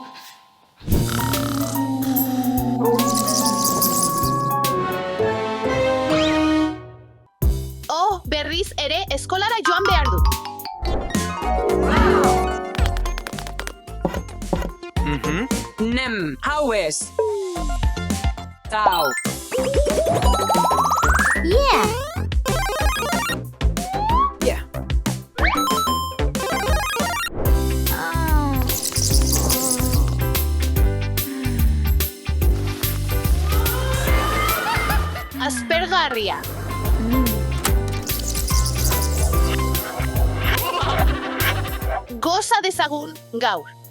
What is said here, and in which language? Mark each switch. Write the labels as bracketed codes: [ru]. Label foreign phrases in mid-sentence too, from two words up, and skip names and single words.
[eu] Oh, berriz ere eskolara joan behar du. Nem, hau ez. Tau. Yeah. Yeah. Aspergarria. Goza dezagun gaur.